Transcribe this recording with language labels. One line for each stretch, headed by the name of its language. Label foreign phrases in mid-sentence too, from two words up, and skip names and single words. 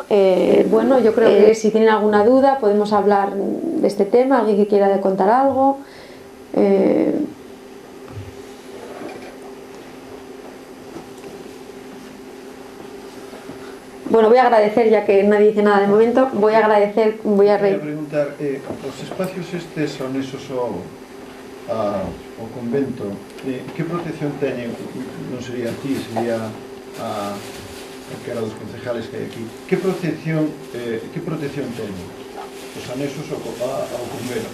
Spanish: Bueno, yo creo que si tienen alguna duda podemos hablar de este tema, alguien que quiera contar algo. Bueno, voy a agradecer, ya que nadie dice nada de momento, voy a
Galician: preguntar, os espacios son esos ao convento, que protección teñen? Non sería ti, sería que era dos concejales que hai aquí. Que protección teñen os anexos ao convento?